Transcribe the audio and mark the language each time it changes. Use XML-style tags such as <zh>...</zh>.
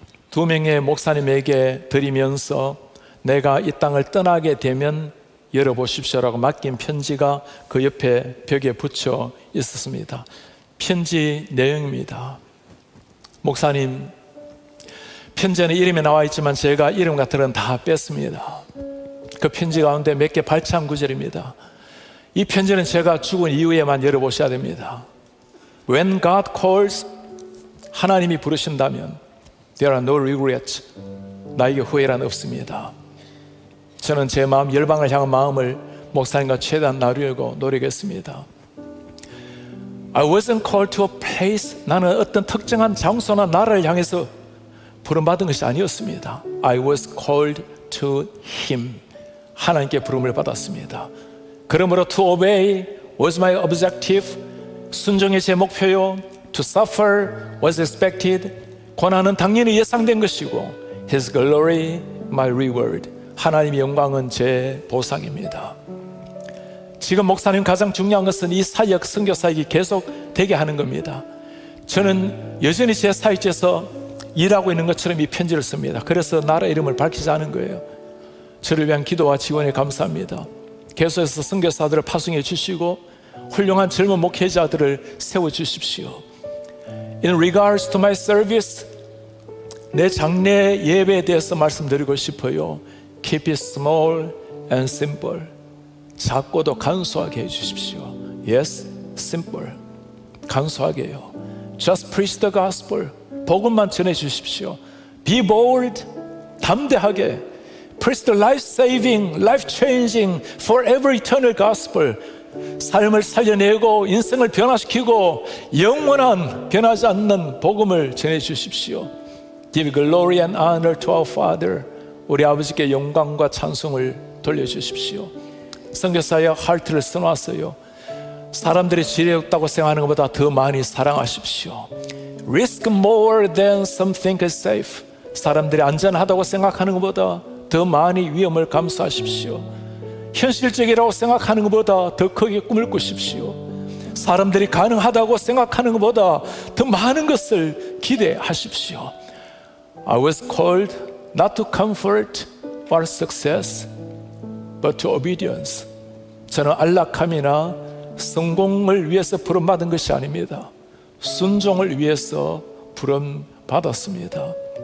<ko>두 명의 목사님에게 드리면서 내가 이 땅을 떠나게 되면 열어보십시오라고 맡긴 편지가 그 옆에 벽에 붙여 있었습니다. 편지 내용입니다. 목사님, 편지에는 이름이 나와 있지만 제가 이름 같은 건 다 뺐습니다. 그 편지 가운데 몇 개 발췌한 구절입니다. 이 편지는 제가 죽은 이후에만 열어보셔야 됩니다.</ko> <en>When God calls,</en> <ko>하나님이 부르신다면</ko> <en>There are no regrets,</en> <ko>나에게 후회란 없습니다. 저는 제 마음, 열방을 향한 마음을 목사님과 최대한 나누려고 노력했습니다.</ko> <en>I wasn't called to a place,</en> <ko>나는 어떤 특정한 장소나 나라를 향해서 부름받은 것이 아니었습니다.</ko> <en>I was called to Him,</en> <ko>하나님께 부름을 받았습니다.</ko> <en>그러므로 to obey was my objective,</en> <ko>순종이 제 목표요.</ko> <en>To suffer was expected,</en> <ko>고난은 당연히 예상된 것이고</ko> <en>His glory my reward,</en> <ko>하나님의 영광은 제 보상입니다. 지금 목사님 가장 중요한 것은 이 사역, 선교 사역이 계속 되게 하는 겁니다. 저는 여전히 제 사역지에서 일하고 있는 것처럼 이 편지를 씁니다. 그래서 나라 이름을 밝히지 않은 거예요. 저를 위한 기도와 지원에 감사합니다. 계속해서 선교사들을 파송해 주시고 훌륭한 젊은 목회자들을 세워주십시오.</ko> <en>In regards to my service,</en> <ko>내 장례 예배에 대해서 말씀드리고 싶어요.</ko> <en>Keep it small and simple.</en> <ko>작고도 간소하게 해주십시오.</ko> <en>Yes, simple.</en> <ko>간소하게 해요.</ko> <en>Just preach the gospel.</en> <ko>복음만 전해 주십시오.</ko> <en>Be bold.</en> <ko>담대하게.</ko> <en>Preach the life-saving, life-changing, forever eternal gospel.</en> <ko>삶을 살려내고 인생을 변화시키고 영원한 변하지 않는 복음을 전해 주십시오.</ko> <en>Give glory and honor to our Father.</en> <ko>우리 아버지께 영광과 찬송을 돌려주십시오. 선교사의 하트를 써놨어요. 사람들이 지혜롭다고 생각하는 것보다 더 많이 사랑하십시오.</ko> <en>Risk more than some think is safe.</en> <ko>사람들이 안전하다고 생각하는 것보다 더 많이 위험을 감수하십시오. 현실적이라고 생각하는 것보다 더 크게 꿈을 꾸십시오. 사람들이 가능하다고 생각하는 것보다 더 많은 것을 기대하십시오.</ko> <en>I was called not to comfort or success, but to obedience.</en> <ko>저는 안락함이나 성공을 위해서 부름받은 것이 아닙니다. 순종을 위해서 부름받았습니다.</ko>